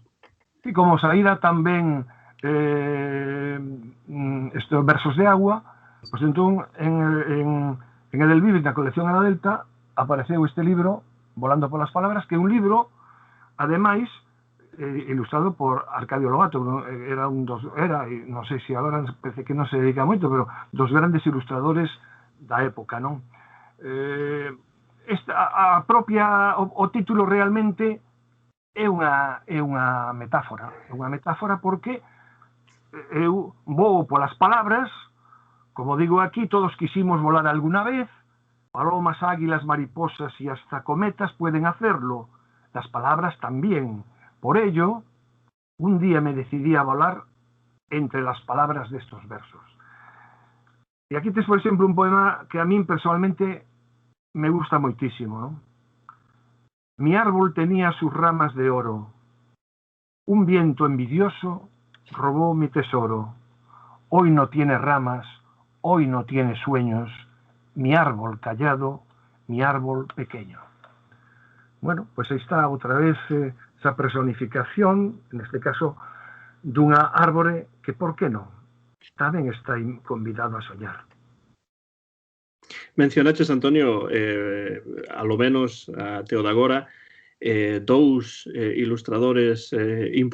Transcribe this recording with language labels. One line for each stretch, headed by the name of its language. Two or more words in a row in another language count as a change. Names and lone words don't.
Galician: E como saíra tamén estes versos de agua, pois entón En Edelvives, na colección Ala Delta, apareceu este libro, Volando polas palabras, que é un libro, ademais, ilustrado por Arcadio Lobato, era non sei se agora parece que non se dedica moito, pero dos grandes ilustradores da época, non? O título realmente é unha metáfora porque eu vou polas palabras, como digo aquí,
Spanish: todos quisimos volar alguna vez, palomas, águilas, mariposas y hasta cometas pueden hacerlo, las palabras también. Por ello, un día me decidí a volar entre las palabras de estos versos. Y aquí tienes, por ejemplo, un poema que a mí personalmente me gusta muchísimo, ¿no? Mi árbol tenía sus ramas de oro. Un viento envidioso robó mi tesoro. Hoy no tiene ramas, hoy no tiene sueños. Mi árbol callado, mi árbol pequeño. Bueno, pues ahí está
Galician: outra vez
Spanish: esa personificación, en este caso,
Galician: dunha árbore que, por que non, tamén está convidado a soñar. Mencionaches, Antonio,
Spanish: a lo menos
Galician: até o de agora, dous ilustradores importantes.